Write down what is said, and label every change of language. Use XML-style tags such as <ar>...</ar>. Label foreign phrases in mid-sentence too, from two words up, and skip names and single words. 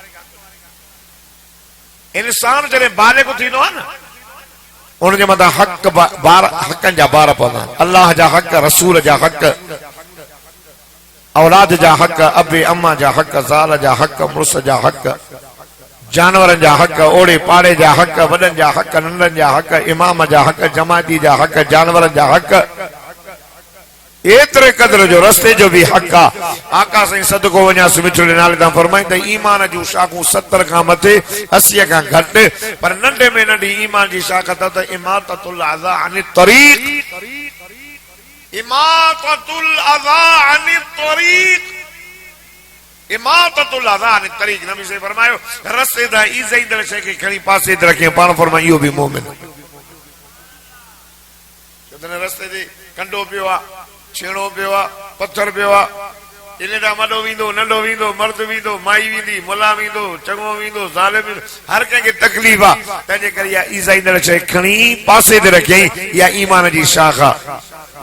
<sd>इंसान जॾहिं बालिग़ थींदो आहे न उनजे मथां हक़ बार हक़नि जा बार पवंदा आहिनि अल्लाह जा हक़ रसूल जा हक़ औलाद जा हक़ अबे अम्मा जा हक़ ज़ाल जा हक़ मुड़ुस जा हक़ जानवरनि जा हक़ ओड़े पाड़े जा हक़ वॾनि जा हक़ नंढनि जा हक़ इमाम जा हक़ जमाती जा हक़ जानवरनि जा हक़ एतिरे क़दर जो रस्ते जो भी हक़ आहे आका साईं सदको वञासि मिठड़े नाले तां फरमाई त ईमान जूं शाखूं 70 खां मथे 80 खां घटि पर नंढे में नंढी ईमान जी शाख त</sd> <ar>إماطة الأذى عن الطريق إماطة الأذى عن الطريق إماطة الأذى عن الطريق</ar> <sd>नबी से फरमायो रस्ते दा ईज़ाईंदड़ शइ खे खणी पासे ते रखे पाण फरमाई इहो बि मोमिन जॾहिं रस्ते ते कंडो पियो आहे छेड़ो पियो आहे पत्थर पियो आहे इन ॾांहुं वॾो वेंदो नंढो वेंदो मर्द वेंदो माई वेंदी मुला वेंदो चङो वेंदो ज़ालिम वेंदो हर कंहिंखे तकलीफ़ आहे तंहिंजे करे इहा ईज़ाईंदड़ शइ खणी पासे ते रखियईं इहा ईमान जी शाख आहे इहो</sd>